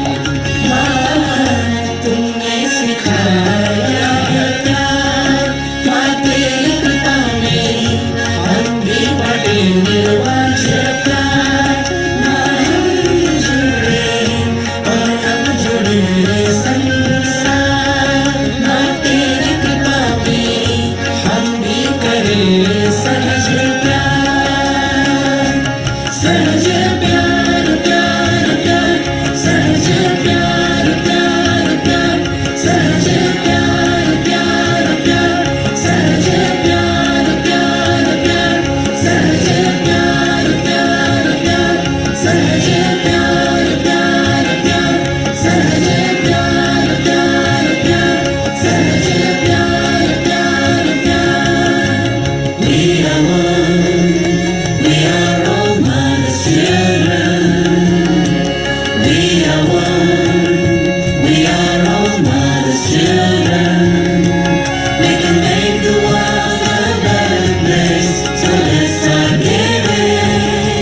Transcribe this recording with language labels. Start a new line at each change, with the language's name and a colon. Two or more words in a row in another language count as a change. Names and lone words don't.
Hindi: तुमने सिखाया है प्यार माँ तेरी कृपा में हम भी बड़े निर्वाज प्यार माँ हम जुड़े और हम जुड़े संसार माँ तेरी कृपा में हम भी करें सहज प्यार सहज प्यार प्यार प्यार सहज प्यार प्यार प्यार सहज प्यार प्यार प्यार सहज प्यार प्यार प्यार सहज प्यार प्यार प्यार सहज प्यार प्यार प्यार सहज प्यार प्यार प्यार सहज प्यार प्यार प्यार
English: We are one, we are all mother's children. We are one, we are all mother's children. We can make the world a better place, so let's start giving.